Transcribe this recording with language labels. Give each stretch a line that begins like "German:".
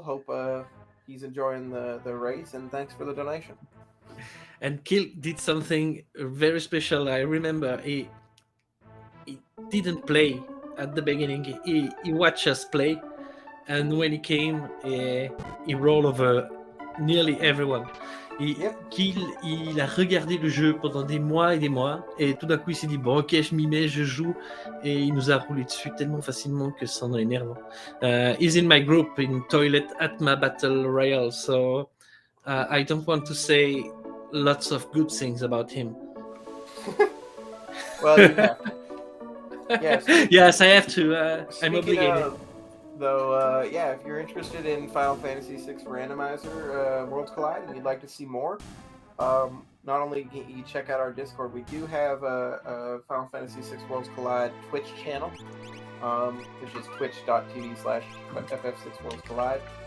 English: Hope he's enjoying the race, and thanks for the donation. And Kiel did something very special. I remember he didn't play at the beginning. He watched us play. And when he came, he rolled over nearly everyone.
French: Kiel, il a regardé le jeu pendant des mois, et tout d'un coup il s'est dit bon ok, je m'y mets, je joue, et il nous a roulé dessus tellement facilement que c'en est énervant.
English: He's in my group in Toilet Atma Battle Royale, so I don't want to say lots of good things about him. Well, you have to. Yes. Yes, I have to. I'm obligated. Though, if you're interested in Final Fantasy VI Randomizer Worlds Collide and you'd like to see more, not only can you check out our Discord, we do have a Final Fantasy VI Worlds Collide Twitch channel, which is twitch.tv/FF6 Worlds Collide.